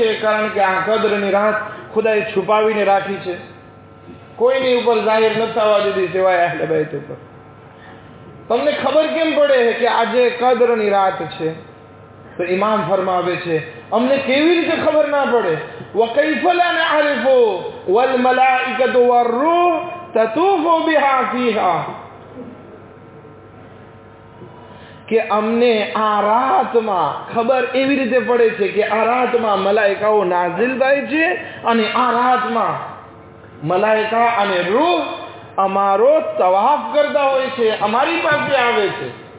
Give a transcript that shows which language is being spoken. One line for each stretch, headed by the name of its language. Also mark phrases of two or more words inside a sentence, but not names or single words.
Gujarati: કારણ કે આ કદ્રની રાત ખુદાએ છુપાવીને રાખી છે, કોઈની ઉપર જાહેર ન થવા દીધી સિવાય અહલે બેત ઉપર. તમને ખબર કેમ પડે કે આજે કદ્રની રાત છે? તો ઇમામ ફરમાવે છે અમને કેવી રીતે ખબર ના પડે?
Arabic: وَكَيْفَ لَا نَعْرِفُ وَالْمَلَائِكَةُ وَالرُّوحُ تَطُوفُ بِهَا فِيهَا.
Gujarati: કે અમને આ રાતમાં ખબર એવી રીતે પડે છે કે આ રાતમાં મલાઈકાઓ નાઝિલ થાય છે, અને આ રાતમાં મલાઈકા અને રૂહ અમારો તવાફ કરતા હોય છે, અમારી પાસે આવે છે.